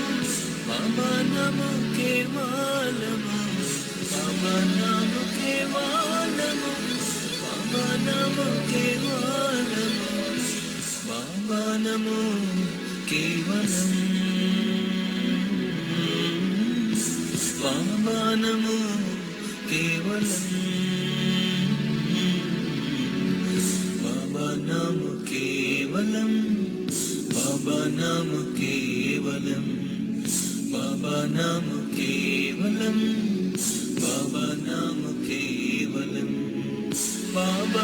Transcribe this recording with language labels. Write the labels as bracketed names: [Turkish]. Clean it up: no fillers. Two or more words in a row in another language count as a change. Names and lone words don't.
[Sanskrit] बाबा नाम केवलम बाबा नाम केवलम बाबा नाम केवलम बाबा नमो केवलम बाबा नमो केवलम बाबा नाम केवलम बाबा नाम केवलम, बाबा नाम केवलम, बाबा नाम केवलम, बाबा